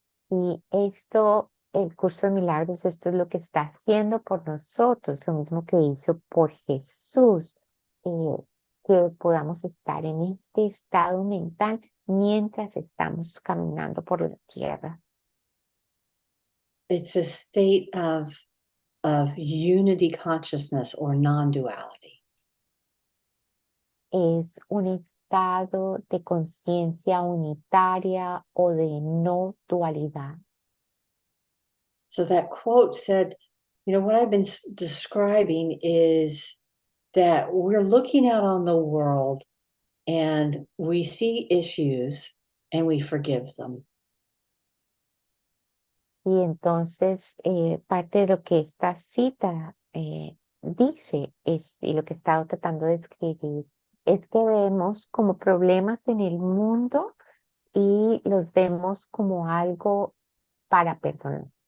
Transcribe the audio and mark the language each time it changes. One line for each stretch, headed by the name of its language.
Spanish: Y esto, el curso de milagros, esto es lo que está haciendo por nosotros, lo mismo que hizo por Jesús, que podamos estar en este estado mental mientras estamos caminando por la tierra.
English: It's a state of unity consciousness or non-duality.
Spanish: Es un estado de conciencia unitaria o de no dualidad.
English: So that quote said, what I've been describing is that we're looking out on the world and we see issues and we forgive them.
Spanish: Y entonces, parte de lo que esta cita dice y lo que he estado tratando de escribir, es que vemos como problemas en el mundo y los vemos como algo para perdonar.